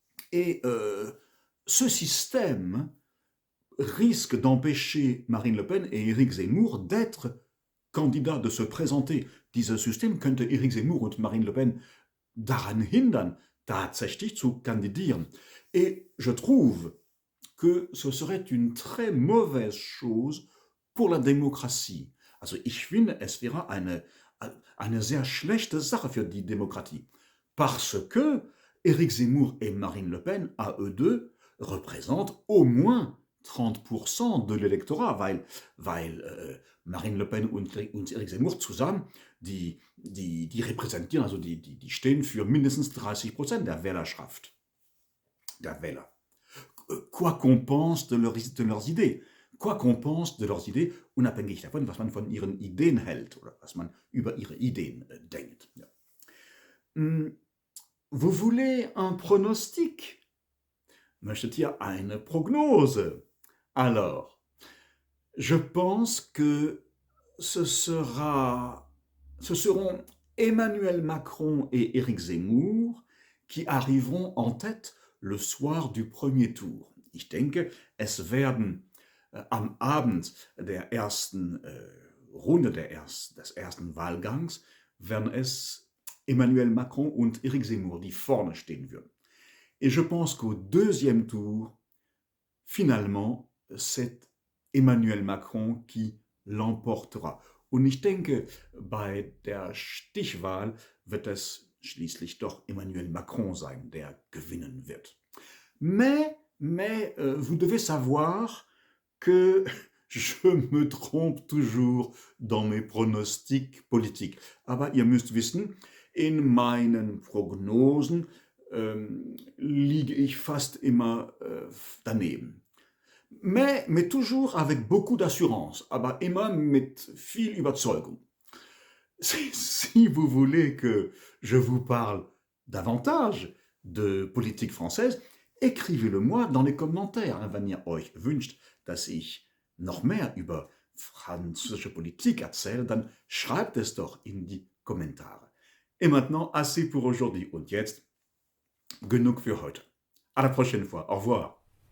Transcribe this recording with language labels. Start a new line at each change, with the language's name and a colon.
French: Et ce système risque d'empêcher Marine Le Pen et Éric Zemmour d'être candidats, de se présenter.
German: Dieses System könnte Éric Zemmour und Marine Le Pen daran hindern, tatsächlich zu kandidieren.
French: Et je trouve que ce serait une très mauvaise chose pour la Demokratie.
German: Also ich finde, es wäre eine sehr schlechte Sache für die Demokratie.
French: Parce que Éric Zemmour et Marine Le Pen, à eux deux, représentent au moins 30% de l'électorat,
German: weil Marine Le Pen und Éric Zemmour zusammen, die repräsentieren, also die stehen für mindestens 30% der Wählerschaft, der Wähler.
French: Quoi qu'on pense de leurs idées. Quoi qu'on pense de leurs idées,
German: unabhängig davon, was man von ihren Ideen hält oder was man über ihre Ideen denkt. Ja.
French: Vous voulez un pronostic?
German: Möchtet ihr eine Prognose?
French: Alors, je pense que ce seront Emmanuel Macron et Éric Zemmour qui arriveront en tête le soir du premier Tour.
German: Ich denke, es werden am Abend der ersten Runde des ersten Wahlgangs, werden es Emmanuel Macron und Éric Zemmour, die vorne stehen würden.
French: Et je pense qu'au deuxième tour, finalement, c'est Emmanuel Macron qui l'emportera.
German: Und ich denke, bei der Stichwahl wird es schließlich doch Emmanuel Macron sein, der gewinnen wird.
French: Mais vous devez savoir que je me trompe toujours dans mes pronostics politiques.
German: Aber ihr müsst wissen, in meinen Prognosen liege ich fast immer daneben.
French: Mais toujours avec beaucoup d'assurance,
German: aber immer mit viel Überzeugung.
French: Si vous voulez que je vous parle davantage de politique française, écrivez-le-moi dans les commentaires,
German: wenn ihr euch wünscht, dass ich noch mehr über französische Politik erzähle, dann schreibt es doch in die Kommentare.
French: Et maintenant, assez pour aujourd'hui.
German: Und jetzt, genug für heute.
French: À la prochaine fois. Au revoir.